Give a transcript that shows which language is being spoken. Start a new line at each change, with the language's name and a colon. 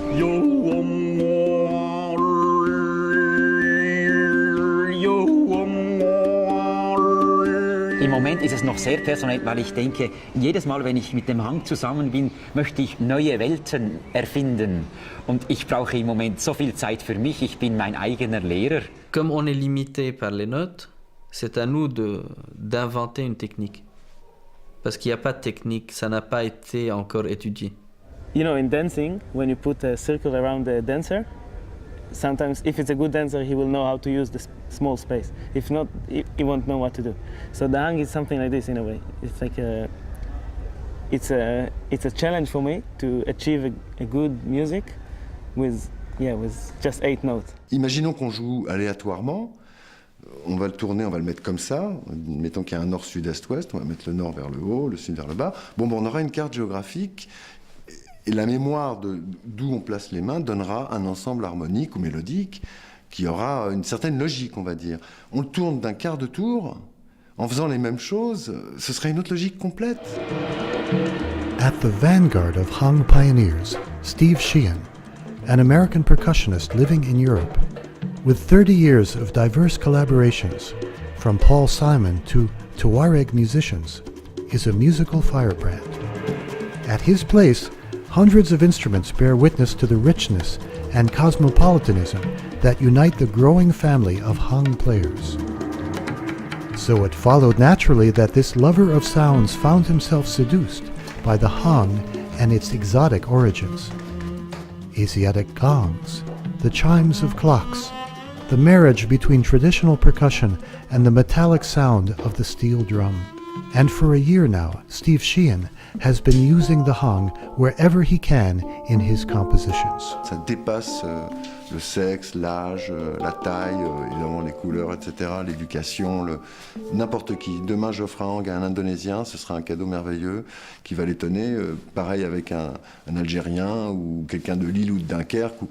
German: Im Moment ist es noch sehr personell, weil ich denke, jedes Mal, wenn ich mit dem Hang zusammen bin, möchte ich neue Welten erfinden. Und ich brauche im Moment so viel Zeit für mich, ich bin mein eigener Lehrer.
French: Comme on est limité par les notes, c'est à nous d'inventer une technique. Parce qu'il n'y a pas de technique, ça n'a pas été encore étudié.
English: You know, in dancing, when you put a circle around the dancer, sometimes if it's a good dancer, he will know how to use the small space. If not, he won't know what to do. So the hang is something like this in a way. It's like it's a challenge for me to achieve a good music with just 8 notes.
French: Imaginons qu'on joue aléatoirement. On va le tourner, on va le mettre comme ça. Mettons qu'il y a un nord, sud, est, ouest. On va mettre le nord vers le haut, le sud vers le bas. Bon, on aura une carte géographique. Et la mémoire d'où on place les mains donnera un ensemble harmonique ou mélodique qui aura une certaine logique, on va dire. On le tourne d'un quart de tour, en faisant les mêmes choses, ce serait une autre logique complète.
English: At the vanguard of Hang pioneers, Steve Sheehan, an American percussionist living in Europe, with 30 years of diverse collaborations, from Paul Simon to Tuareg musicians, is a musical firebrand. At his place, hundreds of instruments bear witness to the richness and cosmopolitanism that unite the growing family of Hang players. So it followed naturally that this lover of sounds found himself seduced by the Hang and its exotic origins. Asiatic gongs, the chimes of clocks, the marriage between traditional percussion and the metallic sound of the steel drum. And for a year now, Steve Sheehan has been using the Hang wherever he can in his compositions.
French: Ça dépasse le sexe, l'âge, la taille, évidemment les couleurs, etc., l'éducation, n'importe qui. Demain, j'offre un Hang à un Indonésien, ce sera un cadeau merveilleux qui va l'étonner. Pareil avec un Algérien ou quelqu'un de Lille ou de Dunkerque.